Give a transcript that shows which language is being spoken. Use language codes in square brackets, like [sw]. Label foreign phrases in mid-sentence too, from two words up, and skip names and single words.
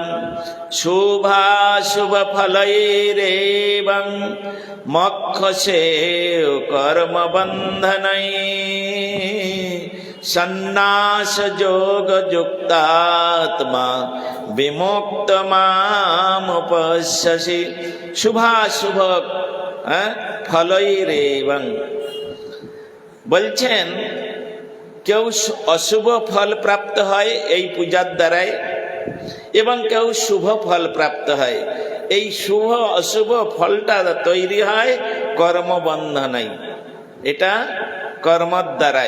[sa] শুভাশুভ ফলৈরেবং মোক্ষসেও কর্মবন্ধনৈ সন্ন্যাস যোগ যুক্তাত্মা বিমুক্ত মামুপশ্যসি। শুভাশুভ ফলৈরেবং [bn] বলছেন, কেউ অশুভ ফল প্রাপ্ত হয় এই পূজার দ্বারাই, এবং কেউ শুভ ফল প্রাপ্ত হয়। এই শুভ অশুভ ফলটা তৈরি হয় কর্মবন্ধনাই, এটা কর্মর দ্বারাই।